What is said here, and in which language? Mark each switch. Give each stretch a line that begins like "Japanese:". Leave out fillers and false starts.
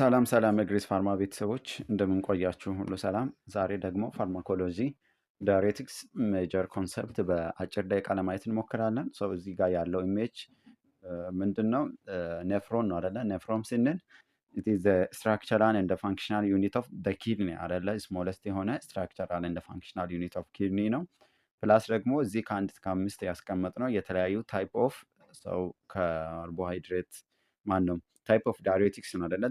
Amharic: ሰላም የግሬስ ፋርማ ቤተሰቦች እንደምን ቆያችሁ? ሁሉ ሰላም። ዛሬ ደግሞ ፋርማኮሎጂ ዳይሬቲክስ ሜጀር ኮንሰፕት በአጭር ደቂቃ ለማየት እንሞክራለን። እዚህ ጋር ያለው ኢሜጅ ምንድን ነው? ኔፍሮን ነው አይደለ? ኔፍሮን ስንል
English: it is the structural and the functional unit of the kidney አይደለ?
Amharic: ስሞለስት የሆነ
English: structural and the functional unit of kidney
Amharic: ነው። ፕላስ ደግሞ እዚህ ከ1 እስከ 5 ያስቀመጥነው የተለያዩ ታይፕ ኦፍ ካርቦሃይድሬት ማን ነው ታይፕ ኦፍ ዳይሬቲክስ ነው አይደለ?